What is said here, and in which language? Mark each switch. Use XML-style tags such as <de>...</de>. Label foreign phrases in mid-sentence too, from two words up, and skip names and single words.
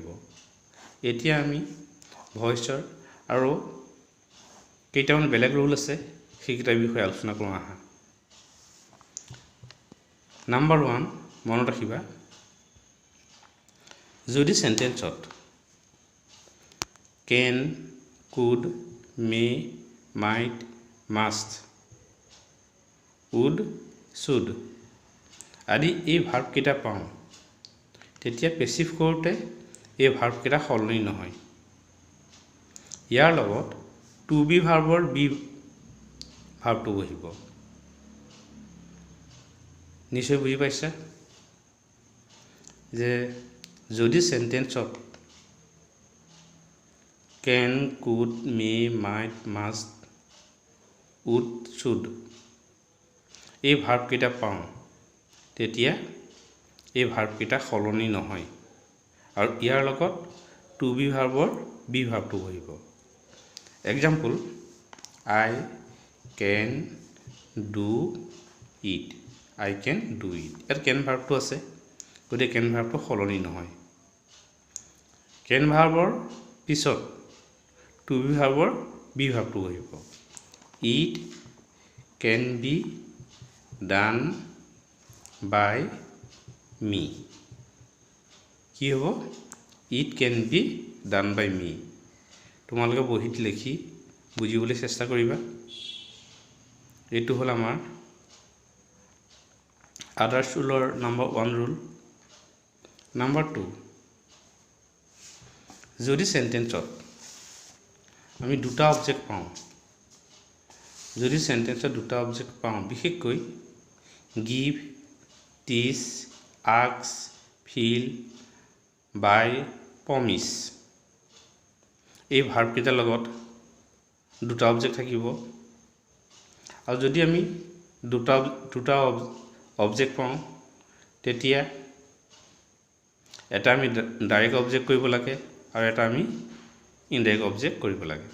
<as>এতিয়া আমি ভয়েসৰ আৰু কেইটামান বেলেগ ৰুল আছে সেইকেইটাৰ বিষয়ে আলোচনা কৰোঁ আহা। নাম্বাৰ 1 মনত ৰাখিবা, যদি সেন্টেন্সত</as> <en>can, could, may, might, must, would, should</en> <as>আদি এই ভার্ব কেইটা পাওঁ তেতিয়া পেসিভ কৰোঁতে এই ভার্ব কেইটা সলনি নহয়। ইয়াৰ লগত</as> <en>to be verb be verb</en> <as>বহিব। নিশ্চয় বুজি পাইছা যে যদি সেন্টেন্সত</as> <en>can, could, may, might, must, would, should</en> <as>এই ভার্ব কেইটা পাওঁ তেতিয়া এই ভার্ব কেইটা সলনি নহয় আৰু ইয়াৰ লগত</as> <en>to be verb be verb</en> <as>বহিব।</as> <en>এক্সাম্পল, I can do it, I can do it।</en> <as>ইয়াত can ভাৰ্বটো আছে, গতিকে can ভাৰ্বটো সলনি নহয়। can ভাৰ্বৰ পিছত</as> <en>to be verb be verb</en> <as>বহিব।</as> <en>It can be done by me।</en> <as>কি হ'ব?</as> <en>It can be done by me।</en> <as>তোমালোকে বহিত লিখি বুজিবলৈ চেষ্টা কৰিবা। এইটো হ'ল আমাৰ</as> <en>others rule number 1 rule.</en> <as>নাম্বাৰ 2, যদি সেন্টেন্সত আমি দুটা অবজেক্ট পাওঁ, যদি সেন্টেন্সত দুটা অবজেক্ট পাওঁ, বিশেষকৈ</as> <en>give, teach, ask, fill, buy,</en> <as>প্ৰমিস এই ভাৰ্ব কেইটাৰ লগত দুটা অবজেক্ট থাকিব। আৰু যদি আমি দুটা অবজেক্ট পাওঁ তেতিয়া এটা আমি</as> <en>direct object</en> <as>কৰিব লাগে আৰু এটা আমি</as> <en>indirect object</en> <as>কৰিব লাগে।</as>